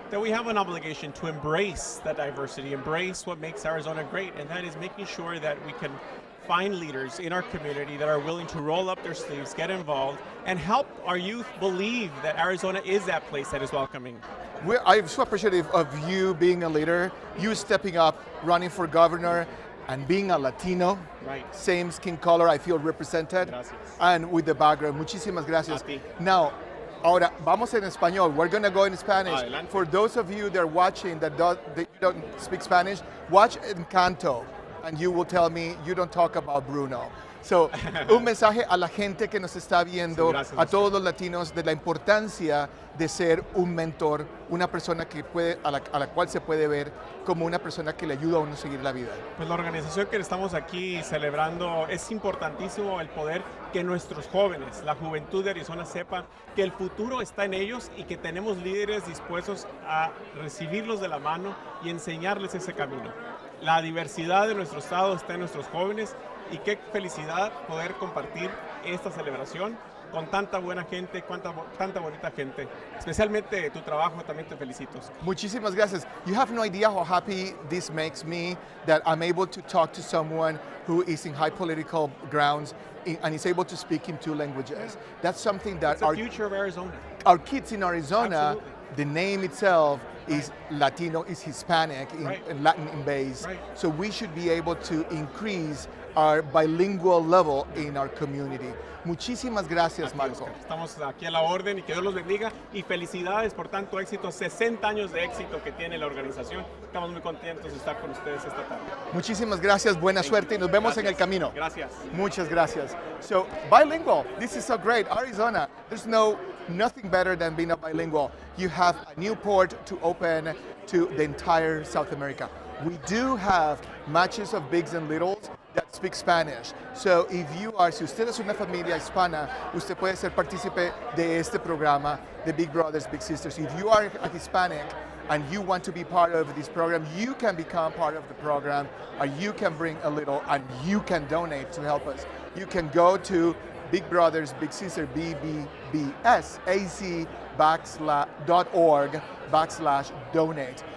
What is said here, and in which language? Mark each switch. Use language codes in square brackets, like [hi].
[en] That we have an obligation to embrace that diversity, embrace what makes Arizona great, and that is making sure that we can find leaders in our community that are willing to roll up their sleeves, get involved, and help our youth believe that Arizona is that place that is welcoming. I'm so appreciative of you being a leader, you stepping up, running for governor, and being a Latino, right. Same skin color, I feel represented, [es] Gracias. [en] And with the background. [es] Muchísimas gracias. [en] Now, [es] ahora vamos en español. [en] We're going to go in Spanish. [es] Adelante. [en] For those of you that are watching that you don't speak Spanish, watch Encanto, and you will tell me you don't talk about Bruno. [es] So, un mensaje a la gente que nos está viendo, a todos los latinos, de la importancia de ser un mentor, una persona que a la cual se puede ver como una persona que le ayuda a uno a seguir la vida. Pues la organización que estamos aquí celebrando, es importantísimo el poder que nuestros jóvenes, la juventud de Arizona, sepan que el futuro está en ellos y que tenemos líderes dispuestos a recibirlos de la mano y enseñarles ese camino. La diversidad de nuestro estado está en nuestros jóvenes. Y qué felicidad poder compartir esta celebración con tanta buena gente, tanta bonita gente. Especialmente tu trabajo, también te felicito. Muchísimas gracias. [en] You have no idea how happy this makes me that I'm able to talk to someone who is in high political grounds and is able to speak in 2 languages. That's something that it's the future of Arizona. Our kids in Arizona, Absolutely. the name itself is Latino, is Hispanic, in Latin in base. Right. So we should be able to increase our bilingual level in our community. [es] Muchísimas gracias, Marco. Estamos aquí a la orden y que Dios los bendiga y felicidades por tanto éxito, 60 años de éxito que tiene la organización. Estamos muy contentos de estar con ustedes esta tarde. Muchísimas gracias, buena suerte y nos vemos en el camino. Gracias. Muchas gracias. [en] So, bilingual, this is so great. Arizona, there's nothing better than being a bilingual. You have a new port to open to the entire South America. We do have matches of bigs and littles that speak Spanish. [es] So si usted es una familia hispana, usted puede ser partícipe de este programa, de Big Brothers, Big Sisters. [en] If you are a Hispanic and you want to be part of this program, you can become part of the program, or you can bring a little, and you can donate to help us. You can go to Big Brothers, Big Sister, BBBSAZ.org/donate.